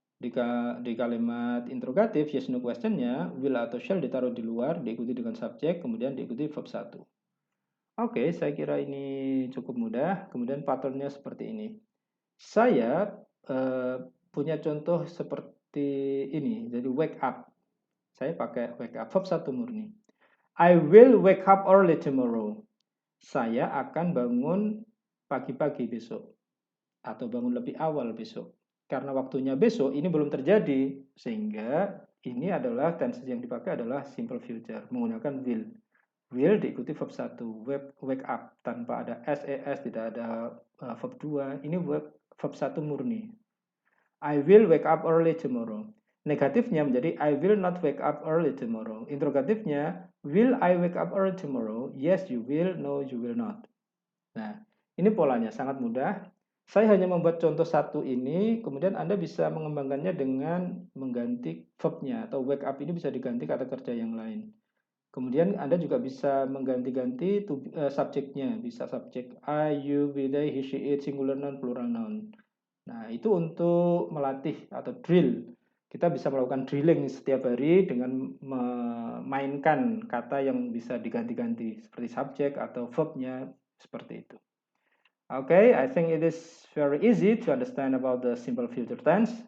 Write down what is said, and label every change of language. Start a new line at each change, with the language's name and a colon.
Indonesian: Di kalimat interrogatif yes no question-nya will atau shall ditaruh di luar, diikuti dengan subjek, kemudian diikuti verb 1. Oke, saya kira ini cukup mudah. Kemudian patternnya seperti ini. Saya punya contoh seperti ini. Jadi wake up. Saya pakai wake up, verb 1 murni.
English: I will wake up early tomorrow.
Indonesian: Saya akan bangun pagi-pagi besok. Atau bangun lebih awal besok. Karena waktunya besok ini belum terjadi. Sehingga ini adalah tense yang dipakai adalah simple future. Menggunakan will. Will diikuti verb 1. Wake up. Tanpa ada SES, tidak ada verb 2. Ini verb 1 murni.
English: I will wake up early tomorrow.
Indonesian: Negatifnya menjadi
English: I will not wake up early tomorrow.
Indonesian: Interrogatifnya,
English: will I wake up early tomorrow? Yes, you will. No, you will not.
Indonesian: Nah, ini polanya sangat mudah. Saya hanya membuat contoh satu ini, kemudian Anda bisa mengembangkannya dengan mengganti verb-nya, atau wake up ini bisa diganti kata kerja yang lain. Kemudian Anda juga bisa mengganti-ganti subjeknya, bisa subjek I, you, we, they, he, she, it, singular noun, plural noun. Nah, itu untuk melatih atau drill. Kita bisa melakukan drilling setiap hari dengan memainkan kata yang bisa diganti-ganti seperti subjek atau verb-nya seperti itu.
English: Okay, I think it is very easy to understand about the simple future tense.